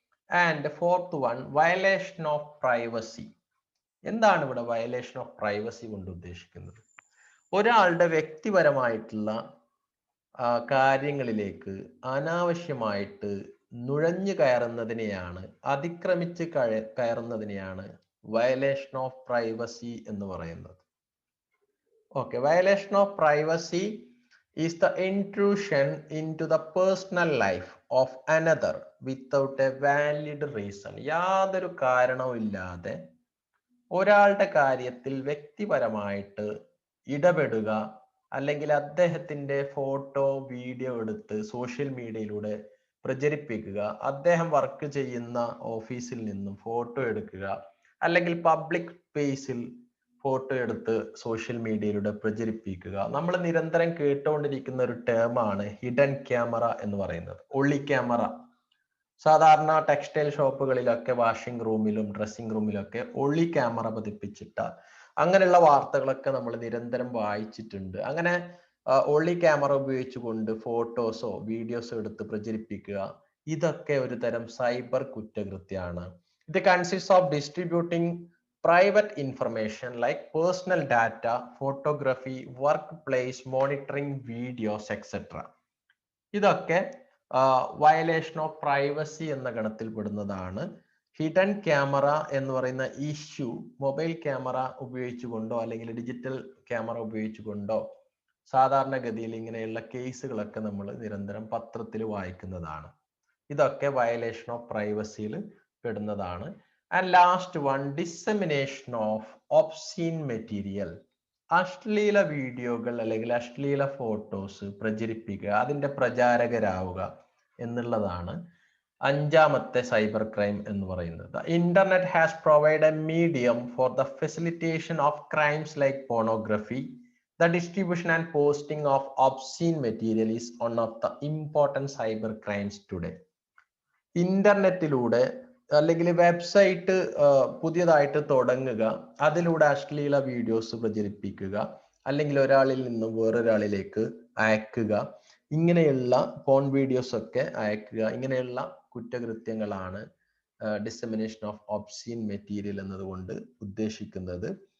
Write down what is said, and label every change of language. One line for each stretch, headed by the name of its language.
English: and fourth one,
Malayalam: violation of privacy. എന്താണ് ഇവിടെ violation of privacy കൊണ്ട് ഉദ്ദേശിക്കുന്നത്? ഒരാളുടെ വ്യക്തിപരമായിട്ടുള്ള കാര്യങ്ങളിലേക്ക് അനാവശ്യമായിട്ട് നുഴഞ്ഞു കയറുന്നതിനെയാണ്, അതിക്രമിച്ച് കയറുന്നതിനെയാണ് വയലേഷൻ ഓഫ് പ്രൈവസി എന്ന് പറയുന്നത്.
English: Okay, violation of privacy is the intrusion into the personal life of another without a valid reason.
Malayalam: യാതൊരു കാരണവും ഇല്ലാതെ ഒരാളുടെ കാര്യത്തിൽ വ്യക്തിപരമായിട്ട് ഇടപെടുക, അല്ലെങ്കിൽ അദ്ദേഹത്തിന്റെ ഫോട്ടോ വീഡിയോ എടുത്ത് സോഷ്യൽ മീഡിയയിലൂടെ പ്രചരിപ്പിക്കുക, അദ്ദേഹം വർക്ക് ചെയ്യുന്ന ഓഫീസിൽ നിന്നും ഫോട്ടോ എടുക്കുക, അല്ലെങ്കിൽ പബ്ലിക് സ്പേസിൽ ഫോട്ടോ എടുത്ത് സോഷ്യൽ മീഡിയയിലൂടെ പ്രചരിപ്പിക്കുക. നമ്മൾ നിരന്തരം കേട്ടുകൊണ്ടിരിക്കുന്ന ഒരു ടേമാണ് ഹിഡൻ ക്യാമറ എന്ന് പറയുന്നത്, ഒളി ക്യാമറ. സാധാരണ ടെക്സ്റ്റൈൽ ഷോപ്പുകളിലൊക്കെ, വാഷിംഗ് റൂമിലും ഡ്രസ്സിംഗ് റൂമിലൊക്കെ ഒളി ക്യാമറ പതിപ്പിച്ചിട്ട അങ്ങനെയുള്ള വാർത്തകളൊക്കെ നമ്മൾ നിരന്തരം വായിച്ചിട്ടുണ്ട്. അങ്ങനെ ഒളി ക്യാമറ ഉപയോഗിച്ചുകൊണ്ട് ഫോട്ടോസോ വീഡിയോസോ എടുത്ത് പ്രചരിപ്പിക്കുക, ഇതൊക്കെ ഒരു തരം സൈബർ കുറ്റകൃത്യമാണ്.
English: ഇത് consist of distributing private information like personal data, photography, workplace monitoring, videos, etc.
Malayalam: ഇതൊക്കെ വയലേഷൻ ഓഫ് പ്രൈവസി എന്ന ഗണത്തിൽ പെടുന്നതാണ്. ഹിഡൻ ക്യാമറ എന്ന് പറയുന്ന ഇഷ്യൂ മൊബൈൽ ക്യാമറ ഉപയോഗിച്ചുകൊണ്ടോ അല്ലെങ്കിൽ ഡിജിറ്റൽ ക്യാമറ ഉപയോഗിച്ചുകൊണ്ടോ സാധാരണഗതിയിൽ ഇങ്ങനെയുള്ള കേസുകളൊക്കെ നമ്മൾ നിരന്തരം പത്രത്തിൽ വായിക്കുന്നതാണ്. ഇതൊക്കെ violation of പ്രൈവസിയിൽ പെടുന്നതാണ്.
English: And last one, dissemination of obscene material.
Malayalam: അശ്ലീല വീഡിയോകൾ അല്ലെങ്കിൽ അശ്ലീല ഫോട്ടോസ് പ്രചരിപ്പിക്കുക, അതിന്റെ പ്രചാരകരാവുക എന്നുള്ളതാണ് അഞ്ചാമത്തെ സൈബർ ക്രൈം എന്ന് പറയുന്നത്.
English: Internet has provide a medium for the facilitation of crimes like pornography. The distribution and posting of obscene material is one of the important cyber crimes today.
Malayalam: ഇന്റർനെറ്റിലൂടെ അല്ലെങ്കിൽ വെബ്സൈറ്റ് പുതിയതായിട്ട് തുടങ്ങുക, അതിലൂടെ അശ്ലീല വീഡിയോസ് പ്രചരിപ്പിക്കുക, അല്ലെങ്കിൽ ഒരാളിൽ നിന്നും വേറൊരാളിലേക്ക് അയക്കുക, ഇങ്ങനെയുള്ള പോൺ വീഡിയോസ് ഒക്കെ അയക്കുക, ഇങ്ങനെയുള്ള കുറ്റകൃത്യങ്ങളാണ് ഡിസെമിനേഷൻ ഓഫ് ഒബ്സീൻ മെറ്റീരിയൽ എന്നതുകൊണ്ട് ഉദ്ദേശിക്കുന്നത്.